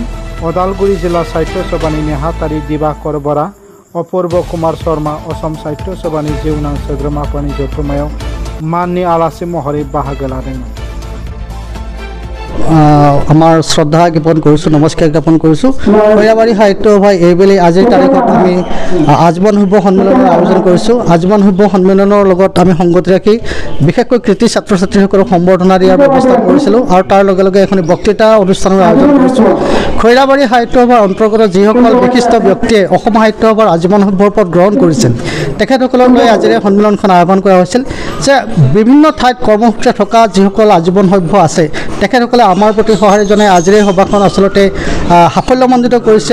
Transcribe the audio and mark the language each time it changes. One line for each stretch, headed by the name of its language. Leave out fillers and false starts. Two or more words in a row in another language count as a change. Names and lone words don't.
Bodo: उदालगुरि जिल्ला साहित्य सभानि नेहाथारि दिबाकर बरा, अपूर्व कुमार शर्मा असम साहित्य सभानि जिउनां सोद्रोमाफोरनि जथुम्मायाव माननि आलासि महरै बाहागो लादोंमोन।
Assamese: আমাৰ শ্ৰদ্ধা জ্ঞাপন কৰিছোঁ, নমস্কাৰ জ্ঞাপন কৰিছোঁ। खैराबारि साहित्य सभाই এইবেলি আজিৰ তাৰিখত আমি আজীৱন সভ্য সন্মিলনৰ আয়োজন কৰিছোঁ। আজীৱন সভ্য সন্মিলনৰ লগত আমি সংগতি ৰাখি বিশেষকৈ কৃতি ছাত্ৰ ছাত্ৰীসকলক সম্বৰ্ধনা দিয়াৰ ব্যৱস্থা কৰিছিলোঁ আৰু তাৰ লগে লগে এখন বক্তৃতা অনুষ্ঠানৰ আয়োজন কৰিছোঁ। খৈৰাবাৰি সাহিত্য সভাৰ অন্তৰ্গত যিসকল বিশিষ্ট ব্যক্তিয়ে অসম সাহিত্য সভাৰ আজীৱন সভ্যৰ পদ গ্ৰহণ কৰিছিল তেখেতসকলক লৈ আজিৰ এই সন্মিলনখন আহ্বান কৰা হৈছিল যে বিভিন্ন ঠাইত কৰ্মসূত্ৰে থকা যিসকল আজীৱন সভ্য আছে তেখেতসকলে আমাৰ প্ৰতি সঁহাৰি জনাই আজিৰ এই সভাখন আচলতে সাফল্যমণ্ডিত কৰিছে।